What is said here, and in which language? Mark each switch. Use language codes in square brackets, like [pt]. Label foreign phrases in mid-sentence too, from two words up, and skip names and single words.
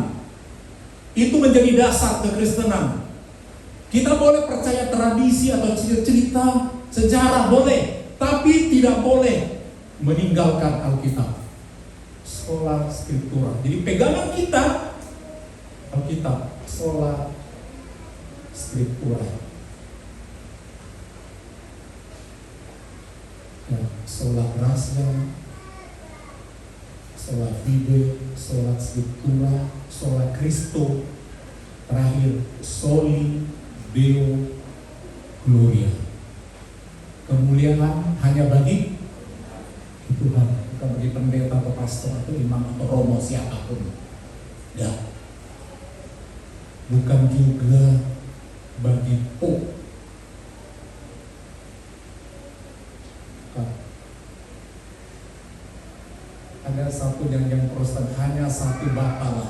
[id] Itu menjadi dasar kekristenan. Kita boleh percaya tradisi atau cerita sejarah boleh, tapi tidak boleh meninggalkan Alkitab. [la] Sola Scriptura. [id] Jadi pegangan kita Alkitab, [la] sola Scriptura. Ya, sola gratia, sola fide, sola Scriptura, sola Cristo, terakhir soli Deo Gloria. [id] Kemuliaan hanya bagi Tuhan, bukan bagi pendeta atau pastor atau imam atau romo siapapun. Ya, bukan juga bagi Pope. Ada satu yang Protestan, hanya satu Bapa lah.